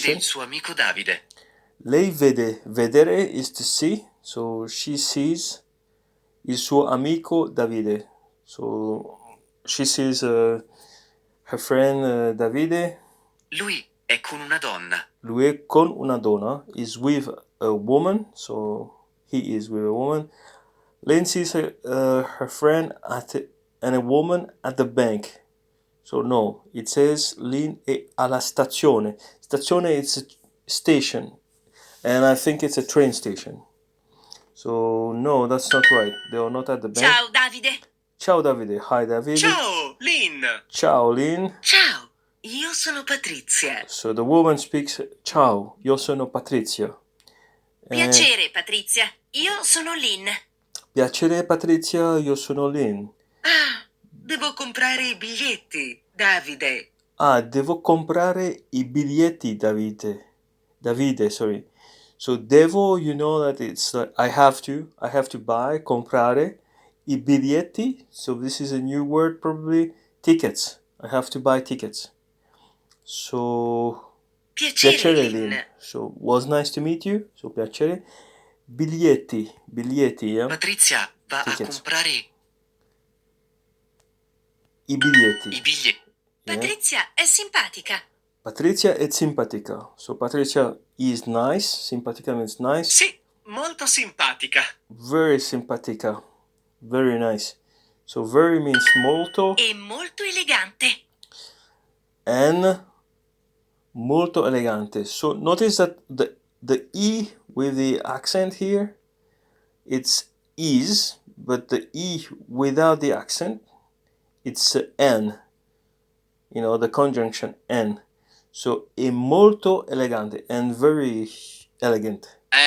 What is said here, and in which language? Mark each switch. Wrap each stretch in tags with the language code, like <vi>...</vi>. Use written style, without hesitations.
<it>vede il suo amico Davide. Lei vede, vedere</it> <en>is to see, so she sees</en> <it>il suo amico</it> <en>Davide. So she sees her friend Davide. Lui è con una donna.</en> <it>Lui è con una donna,</it> <en>is with a woman, so he is with a woman. Lynn sees her friend and a woman at the bank. So no, it says Lynn</en> <it>è alla stazione.</it> <en>Stazione is a station, and I think it's a train station. So no, that's not right. They are not at the bank.</en> <it>Ciao Davide. Ciao Davide. Hi Davide. Ciao, Lynn. Ciao Lynn. Ciao. Io sono Patrizia.</it> <en>So the woman speaks,</en> <it>ciao, io sono Patrizia. Piacere Patrizia. Io sono Lynn. Piacere Patrizia, io sono Lynn. Ah, devo comprare i biglietti, Davide. Ah, devo comprare i biglietti, Davide, sorry.</it> <en>So devo, you know that it's like I have to buy,</en> <it>comprare i biglietti.</it> <en>So this is a new word, probably tickets. I have to buy tickets. So</en> <it>Piacere Lynn.</it> <en>So was nice to meet you. So piacere. Biglietti, yeah.</en> <it>Patrizia va</it> <en>Tickets.</en> <it>a comprare I biglietti. i biglietti.</it> <en>Yeah.</en> <it>Patrizia è simpatica. Patrizia è simpatica.</it> <en>So Patrizia is nice. Simpatica means nice.</en> <it>Sì, molto simpatica.</it> <en>Very simpatica. Very nice. So very means molto.</en> <it>E molto elegante. And molto elegante.</it> <en>So notice that the E with the accent here, it's is, but the E without the accent, it's N. You know, the conjunction N. So</en> <it>è molto elegante</it> <en>and very elegant.</en>